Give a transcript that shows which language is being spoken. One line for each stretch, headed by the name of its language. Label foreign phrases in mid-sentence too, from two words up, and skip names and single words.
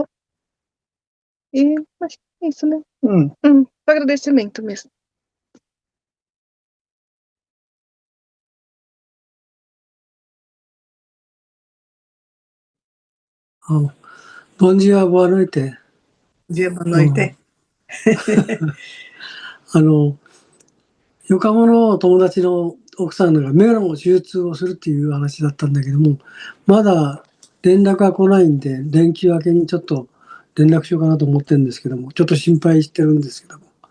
Portuguese: E acho que é isso, né? Agradecimento mesmo. Bom dia, boa noite. Bom dia, boa noite.
Japanese: 横浜の友達の奥さんが目の手術をするっていう話だったんだけども、まだ連絡が来ないんで、連休明けにちょっと連絡しようかなと思ってるんですけども、ちょっと心配してるんですけども。